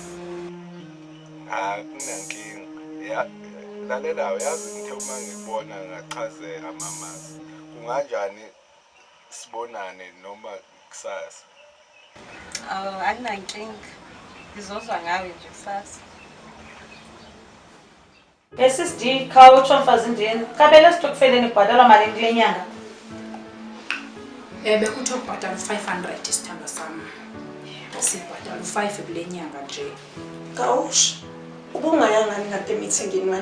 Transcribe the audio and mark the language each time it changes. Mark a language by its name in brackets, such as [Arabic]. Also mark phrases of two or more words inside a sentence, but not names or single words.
[Zulu] Kunenkinga. Ya, lalela uyazi ngithe uma ngikubona ngachazela mamazi. Kunganjani sibonane noma kusasa? Akunankinga. Ngizozwa ngawe nje kusasa. SSD kha utsho mfazindini kabele sitokfeleni kubhatalwa malini kule nyanga Bekuthiwa kubhatalwa 500 isithando sami sibhatalwa 5 kule nyanga nje Kawush ubungayangani kade emithingini wena